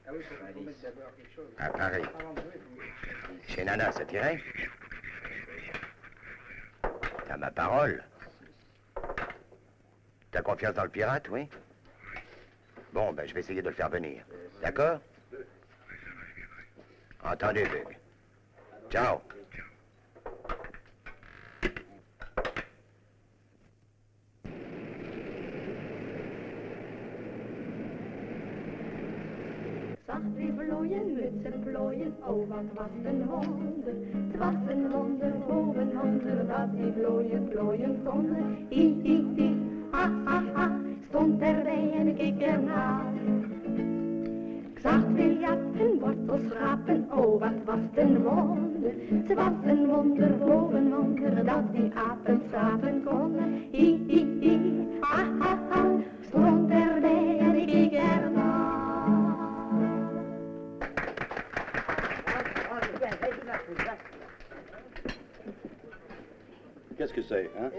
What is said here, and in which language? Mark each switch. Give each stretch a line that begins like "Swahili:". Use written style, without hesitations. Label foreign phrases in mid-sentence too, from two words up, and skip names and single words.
French: À Paris. Chez Nana, ça t'irait? T'as ma parole. T'as confiance dans le pirate, oui? Bon, ben, je vais essayer de le faire venir. D'accord? Entendu, Bug. Ciao.
Dutch: Zacht wie vlooien, mutsen plooien, oh wat was een wonder. Het was een wonder, boven wonder, dat die vlooien plooien konden. Hi, hi, hi, ha, ha, ha, stond erbij en keek ernaar. Ik zag veel jachten, wortels rapen, oh wat was een wonder. Het was een wonder, boven wonder, dat die apen slapen konden. Hi, hi, hi, ha, ha, ha, stond erbij en keek ernaar.
French: Qu'est-ce que c'est, hein?